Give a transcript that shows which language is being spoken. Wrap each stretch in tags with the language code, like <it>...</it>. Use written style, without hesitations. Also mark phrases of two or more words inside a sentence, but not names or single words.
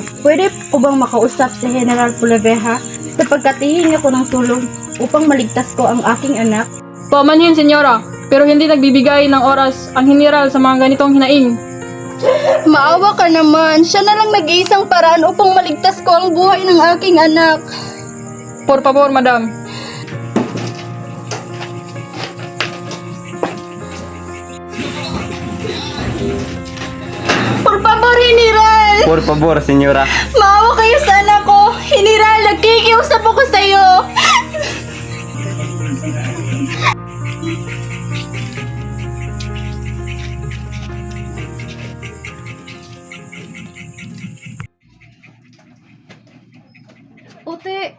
<tl>Pwede po bang makausap si General Puleveja sapagkat hihingi ko ng tulong upang maligtas ko ang aking anak? Pamanhin, senyora, pero hindi nagbibigay ng oras ang general sa mga ganitong hinaing. Maawa ka naman. Siya na lang nag-iisang paraan upang maligtas ko ang buhay ng aking anak.</tl> <es>Por favor, madam. Por favor, General! Por favor, senyora.</es> <tl>Maawa kayo sa anak ko. General, nagkikiusap ako sa iyo. Puti!</tl>